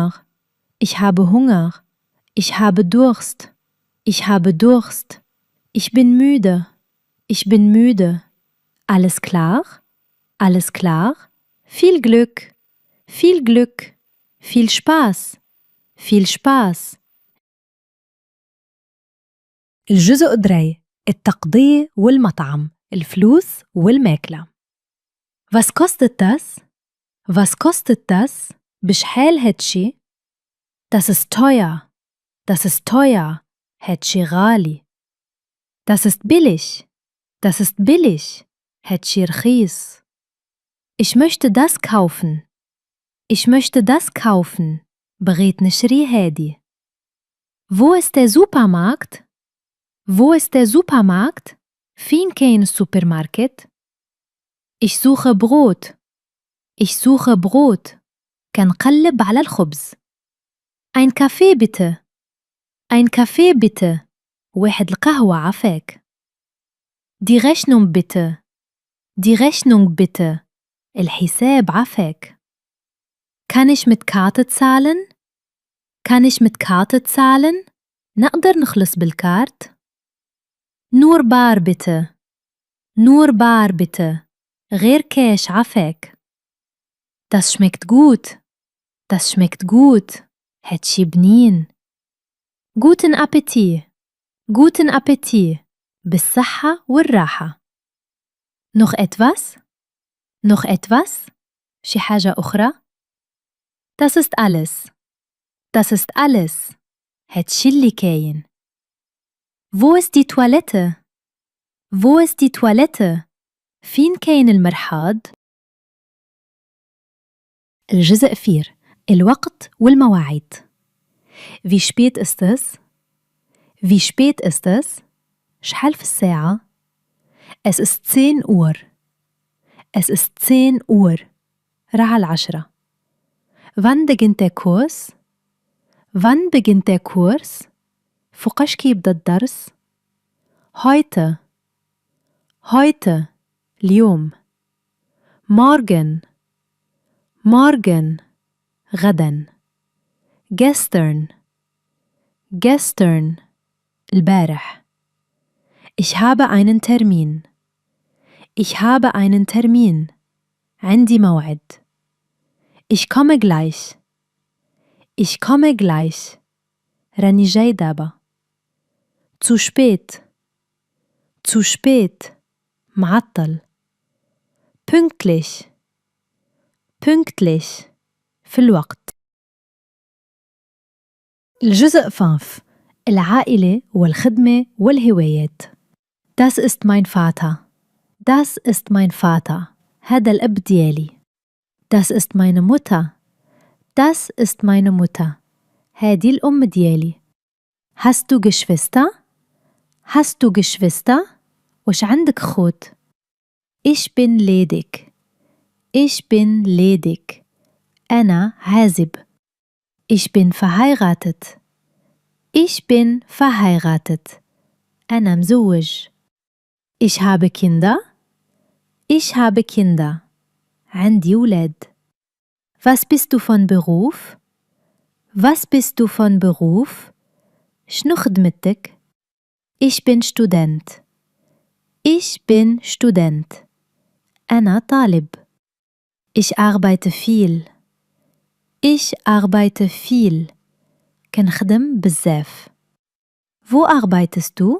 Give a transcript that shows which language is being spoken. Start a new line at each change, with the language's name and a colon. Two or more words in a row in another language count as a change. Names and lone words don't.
German: Ich habe Hunger. Ich habe Durst. Ich habe Durst. Ich bin müde. Ich bin müde. Alles klar? Alles klar? Viel Glück. Viel Glück. Viel Spaß. Viel Spaß.
Arabic: الجزء 3: التقضية والمطعم، الفلوس والماكلة.
German: Was kostet das? Was kostet das?
Arabic: بشحال هادشي؟
German: Das ist teuer. Das ist teuer.
Arabic: هادشي غالي.
German: Das ist billig. Das ist billig.
Arabic: هادشي رخيص.
German: Ich möchte das kaufen. Ich möchte das kaufen.
Arabic: بغيت نشري هادي.
German: Wo ist der Supermarkt? Wo ist der Supermarkt?
Arabic: فين كاين السوبرماركت؟
German: Ich suche Brot. Ich suche Brot.
Arabic: كنقلب على الخبز.
German: Ein Kaffee bitte. Ein Kaffee bitte.
Arabic: واحد القهوة عفاك.
German: Die Rechnung bitte. Die Rechnung bitte.
Arabic: الحساب عفاك.
German: Kann ich mit Karte zahlen? Kann ich mit Karte zahlen?
Arabic: نقدر نخلص بالكارت؟
German: Nur bar bitte. Nur bar bitte.
Arabic: غير كاش عفاك.
German: Das schmeckt gut. Das schmeckt gut.
Arabic: هادشي بنين.
German: Guten Appetit. Guten Appetit.
Arabic: بالصحة والراحة.
German: Noch etwas? Noch etwas?
Arabic: شي حاجة أخرى؟
German: Das ist alles. Das ist alles.
Arabic: هادشي اللي كاين.
German: Wo ist die Toilette? Wo ist die Toilette?
Arabic: فين كاين المرحاض؟ الجزء 4: الوقت والمواعيد.
German: Wie spät ist es? Wie spät ist es?
Arabic: شحال في الساعة؟
German: Es ist 10 Uhr. Es ist 10 Uhr. راه 10. Wann beginnt der Kurs? Wann beginnt der Kurs?
Arabic: فوقاش كيبدا الدرس؟ Heute.
German: Heute. اليوم. Morgen. Morgen.
Arabic: غداً.
German: Gestern. Gestern.
Arabic: البارح.
German: Ich habe einen Termin. Ich habe einen Termin.
Arabic: عندي موعد.
German: Ich komme gleich. Ich komme gleich.
Arabic: راني جاي دابا.
German: Zu spät. Zu spät. معطل. Pünktlich. Pünktlich.
Arabic: في الوقت. الجزء 5. العائلة والخدمة والهوايات.
German: Das ist mein Vater. Das ist mein Vater.
Arabic: هذا الأب ديالي.
German: Das ist meine Mutter. Das ist meine Mutter.
Arabic: هذه الأم ديالي.
German: Hast du Geschwister? Hast du Geschwister?
Arabic: وش عندك خوت؟
German: Ich bin ledig. Ich bin ledig.
Arabic: أنا عازب.
German: Ich bin verheiratet. Ich bin verheiratet.
Arabic: أنا مزوج.
German: Ich habe Kinder. Ich habe Kinder.
Arabic: عندي ولاد.
German: Was bist du von Beruf? Was bist du von Beruf?
Arabic: شنو خدمتك؟
German: Ich bin Student. Ich bin Student.
Arabic: أنا طالب.
German: Ich arbeite viel. Ich arbeite viel.
Arabic: كنخدم بزاف.
German: Wo arbeitest du?